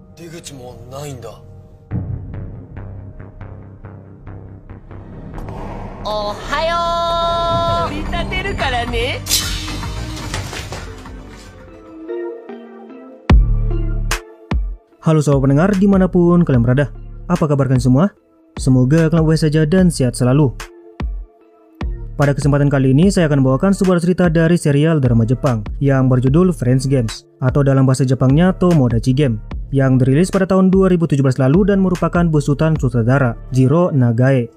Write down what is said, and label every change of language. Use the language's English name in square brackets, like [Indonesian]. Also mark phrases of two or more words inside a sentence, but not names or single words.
[Japanese] 口もないんだ。おはよう。取り立てるからね。 [Indonesian] Halo sobat pendengar dimanapun kalian berada. Apa kabar kalian semua? Semoga kalian baik saja dan sehat selalu. Pada kesempatan kali ini saya akan membawakan sebuah cerita dari serial drama Jepang yang berjudul Friends Games atau dalam bahasa Jepangnya Tomodachi Game, yang dirilis pada tahun 2017 lalu dan merupakan besutan sutradara Jiro Nagae.